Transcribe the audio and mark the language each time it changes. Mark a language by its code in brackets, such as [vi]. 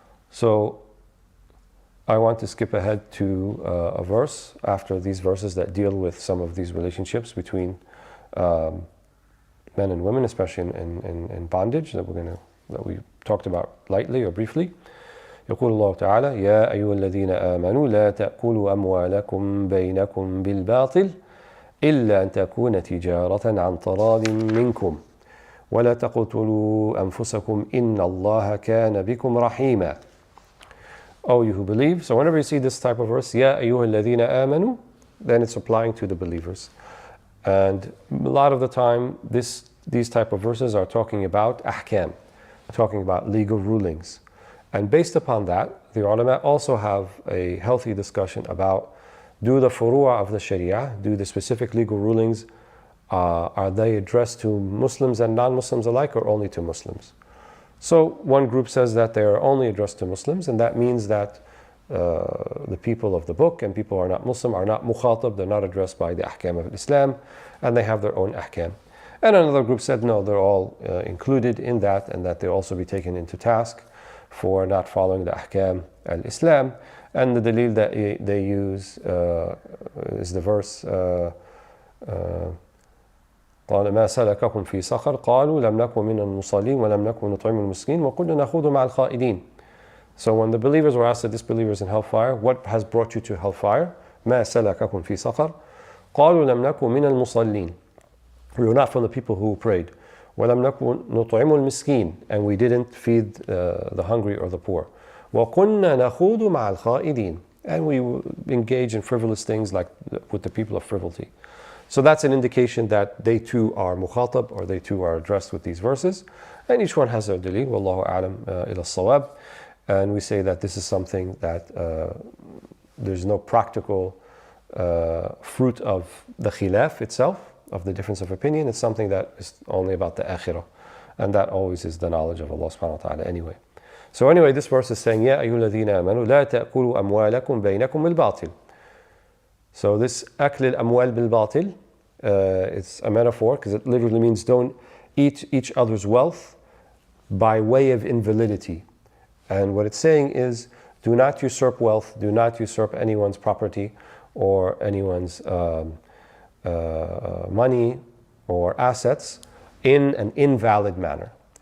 [en] So, I want to skip ahead to a verse after these verses that deal with some of these relationships between men and women, especially in bondage that we talked about lightly or briefly. [ar] يقول الله تعالى يا أيها الذين آمنوا لا تأكلوا أموالكم بينكم بالباطل إلا أن تكون تجارة عن تراض منكم ولا تقتلوا أنفسكم إن الله كان بكم رحيما. [en] Oh, you who believe. So whenever you see this type of verse, [ar] يا أيها الذين آمنوا, [en] then it's applying to the believers. And a lot of the time, these type of verses are talking about ahkam, talking about legal rulings. And based upon that, the ulama also have a healthy discussion about, do the furu'a of the sharia, do the specific legal rulings, are they addressed to Muslims and non-Muslims alike or only to Muslims? So one group says that they are only addressed to Muslims, and that means that the people of the book and people who are not Muslim are not mukhatab, they're not addressed by the ahkam of Islam, and they have their own ahkam. And another group said no, they're all included in that, and that they also be taken into task for not following the ahkam al-Islam. And the dalil that they use is the verse [ar] قال ما سلككم في سقر قالوا لم نكن من المصلين ولم نكن نطعم المسكين وكنا نخوض مع الخائضين. [en] So when the believers were asked, the disbelievers in hellfire, what has brought you to hellfire? [ar] ما سلككم في سقر قالوا لم نكن من المصلين. [en] We were not from the people who prayed. [ar] وَلَمْ نَكُنْ نُطْعِمُ الْمِسْكِينَ. [en] And we didn't feed the hungry or the poor. [ar] وَكُنَّا نَخُوضُ مَعَ الْخَائِدِينَ. [en] And we engage in frivolous things like with the people of frivolity. So that's an indication that they too are mukhatab, or they too are addressed with these verses. And each one has their dalil. [ar] Wallahu a'lam ila as-sawab. [en] And we say that this is something that there's no practical fruit of the khilaf itself, of the difference of opinion. It's something that is only about the akhirah. And that always is the knowledge of Allah subhanahu wa ta'ala anyway. So anyway, this verse is saying, [ar] يَا أَيُّهَا الَّذِينَ آمَنُوا لَا تَأْكُلُوا أَمْوَالَكُمْ بَيْنَكُمْ بِالْبَاطِلِ. [en] So this [ar] أكل الأموال بالباطل, [en] it's a metaphor because it literally means don't eat each other's wealth by way of invalidity. And what it's saying is, do not usurp wealth, do not usurp anyone's property or anyone's money or assets in an invalid manner.